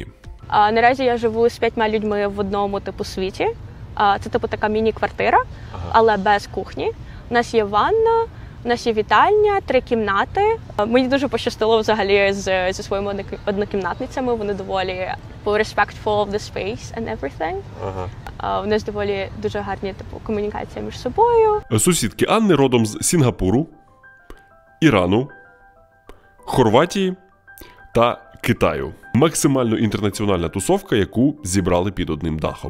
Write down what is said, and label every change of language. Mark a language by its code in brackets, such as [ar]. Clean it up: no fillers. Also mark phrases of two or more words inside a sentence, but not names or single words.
[uk] Наразі я живу з 5 людьми в одному світі. Це така міні-квартира, але без кухні. У нас є ванна, у нас є вітальня, 3 кімнати. Мені дуже пощастило взагалі зі своїми однокімнатницями. Вони доволі [en] respectful of the space and everything. [uk] У нас доволі дуже гарні комунікація між собою. Сусідки Анни родом з Сінгапуру, Ірану, Хорватії та Китаю. Максимально інтернаціональна тусовка, яку зібрали під одним дахом.